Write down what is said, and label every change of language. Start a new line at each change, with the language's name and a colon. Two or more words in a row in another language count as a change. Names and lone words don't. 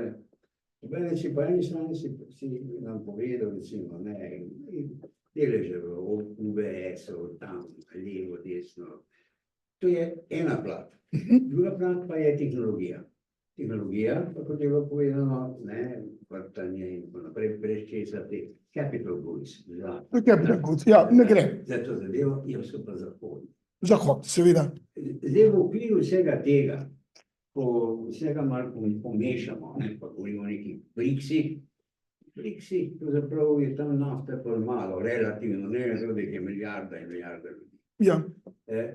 Slovenian: Če pa eni strani si nam povedal, recimo, ne, deleže v UBS-u, tam, levo, desno. To je ena plat. Druga plat pa je tehnologija. Tehnologija, pa kot je bilo povedano, ne, vrtanje in tako naprej, brez česa te
English: capital goods. Capital goods,
Slovenian: ja, ne gre. Za to zadevo je vse pa Zahod. Zahod, seveda. Zdaj v okviru vsega tega, ko vsega malo pomešamo, ne, pa govorimo o nekih BRICS-ih, pravzaprav je tam nafta pa malo, relativno, ne, da je milijarda in milijarda ljudi.